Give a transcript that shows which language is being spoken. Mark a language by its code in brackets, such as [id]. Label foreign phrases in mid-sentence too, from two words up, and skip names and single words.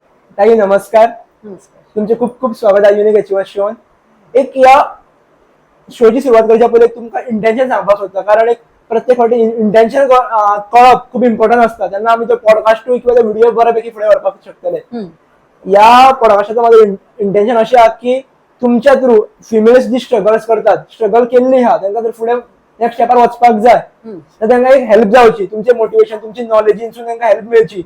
[mr] ताई नमस्कार. नमस्कार. तुमचे खूप खूप स्वागत आहे युनिक अचिव्हर शोन. [kok] एक या शोची सुरुवात करच्या पहिले तुमका इंटेन्शन सांगपाक सोदता, कारण एक प्रत्येक फावटी इंटेन्शन कळप खूप इम्पॉर्टंट असता. तेन्ना आमी तो पॉडकास्ट किंवा व्हिडिओ बऱ्यापैकी फुडें व्हरपाक शकतले. या पॉडकास्टाचं माझं इंटेन्शन अशें आहा की तुमच्या [en] through females [kok] जी स्ट्रगल्स करतात, स्ट्रगल केल्ली आहा तांकां जर फुडें [en] next step [kok] वचपाक जाय तर तांकां एक हेल्प जावची, तुमचे मोटिवेशन तुमची नॉलेजीनसून तांकां हेल्प मेळची.